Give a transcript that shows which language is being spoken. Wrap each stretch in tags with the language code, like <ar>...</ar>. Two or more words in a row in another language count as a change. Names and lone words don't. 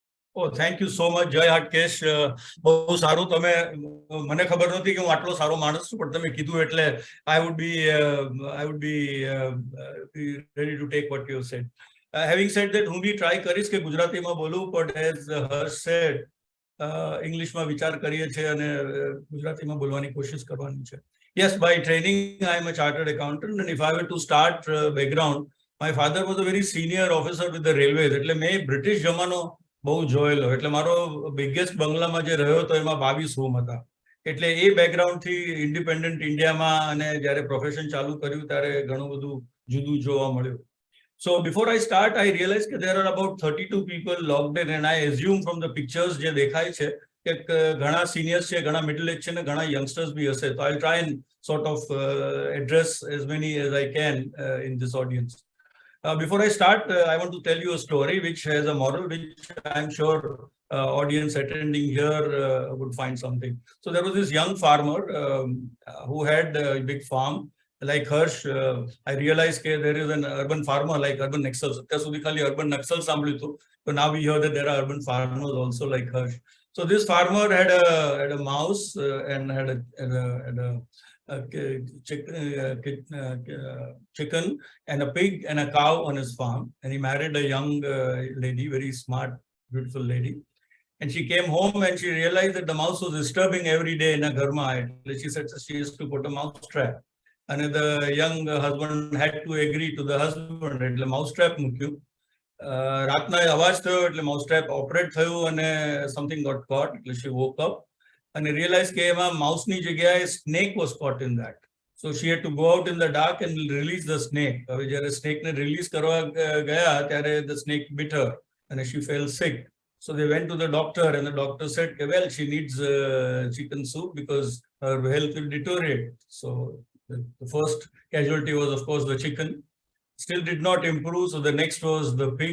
<en>Oh, thank you so much, Jai Hatkesh.</en> <gu>બહુ સારું તમે મને ખબર નહોતી કે હું આટલો સારો માણસ છું, પણ તમે કીધું એટલે</gu> <en>I would be ready to take what you said. Having said that,</en> <gu>હું બી ટ્રાય કરીશ કે ગુજરાતીમાં બોલું,</gu> <en>but as Harsh said,</en> <gu>ઇંગ્લિશમાં વિચાર કરીએ છીએ અને ગુજરાતીમાં બોલવાની કોશિશ કરવાની છે.</gu> <en>Yes, by training, I am a chartered accountant, and if I were to start background, my father was a very senior officer with the railways.</en> <gu>એટલે મેં બ્રિટિશ જમાનો બહુ જોયેલો. એટલે મારો બિગેસ્ટ બંગલામાં જે રહ્યો હતો એમાં 22 રૂમ હતા. એટલે એ બેકગ્રાઉન્ડથી ઇન્ડિપેન્ડન્ટ ઇન્ડિયામાં અને જ્યારે પ્રોફેશન ચાલુ કર્યું ત્યારે ઘણું બધું જુદું જોવા મળ્યું.</gu> <en>So before I start, I realized that there are about 32 people logged in, and I assume from the pictures</en> <gu>જે દેખાય છે કે ઘણા seniors છે, ઘણા middle age છે ને ઘણા youngsters બી હશે.</gu> <en>So I'll try and sort of address as many as I can in this audience. Before I start, I want to tell you a story which has a moral, which I'm sure audience attending here would find something. So there was this young farmer who had a big farm. Like Harsh, I realized that there is an urban farmer like urban Naxals.</en> <gu>અત્યાર સુધી ખાલી</gu> <en>urban Naxals</en> <gu>સાંભળ્યું હતું,</gu> <en>but now we hear that there are urban farmers also like Harsh. So this farmer had a mouse and had a chicken and a pig and a cow on his farm, and he married a young lady, very smart, beautiful lady. And she came home and she realized that the mouse was disturbing every day in her garma. She said she used to put a mouse trap, and the young husband had to agree to the husband.</en> <gu>એટલે</gu> <en>mouse trap</en> <gu>મૂક્યું. રાતના અવાજ થયો એટલે</gu> <en>mouse trap operate</en> <gu>થયું અને</gu> <en>something got caught. એટલે she woke up and realized</en> <gu>કે એમાં</gu> <en>mouse</en> <gu>ની જગ્યાએ</gu> <en>snake was caught in that. So she had to go out in the dark and release the snake.</en> <gu>હવે જ્યારે</gu> <en>snake ને release</en> <gu>કરવા ગયા ત્યારે</gu> <en>the snake bit her and she fell sick. So they went to the doctor and the doctor said, well, she needs chicken soup because her health will deteriorate. So the first casualty was, of course, the chicken. Still did not improve. So the next was the pig.</en>